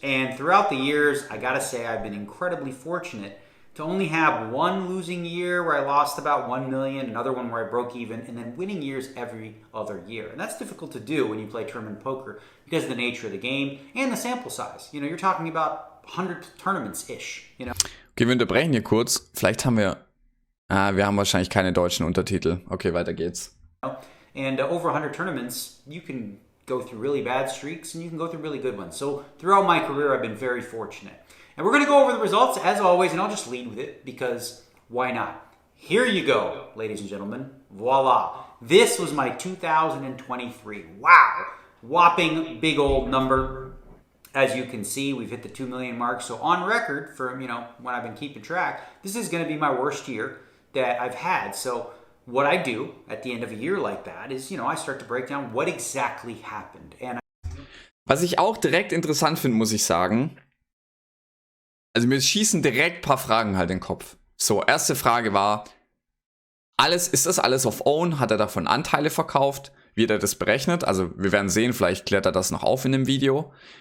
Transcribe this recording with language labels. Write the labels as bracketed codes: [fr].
[en] And throughout the years, I gotta say I've been incredibly fortunate to only have one losing year where I lost about 1 million, another one where I broke even, and then winning years every other year. And that's difficult to do when you play tournament poker because of the nature of the game and the sample size. You know, you're talking about 100 tournaments-ish, you know. [de] Okay, wir unterbrechen hier kurz. Vielleicht haben wir... wir haben wahrscheinlich keine deutschen Untertitel. Okay, weiter geht's. [en] And over 100 tournaments, you can go through really bad streaks and you can go through really good ones. So throughout my career, I've been very fortunate. And we're going to go over the results as always, and I'll just lead with it because why not? Here you go, ladies and gentlemen. Voila. This was my 2023. Wow. Whopping big old number. As you can see, we've hit the 2 million mark. So on record from, when I've been keeping track, this is going to be my worst year that I've had. So what I do at the end of a year like that is, I start to break down what exactly happened. And [de] was ich auch direkt interessant finde, muss ich sagen, also mir schießen direkt ein paar Fragen halt in den Kopf. So, erste Frage war, ist das alles auf Own? Hat er davon Anteile verkauft? Wie hat er das berechnet? Also wir werden sehen, vielleicht klärt er das noch auf in dem Video.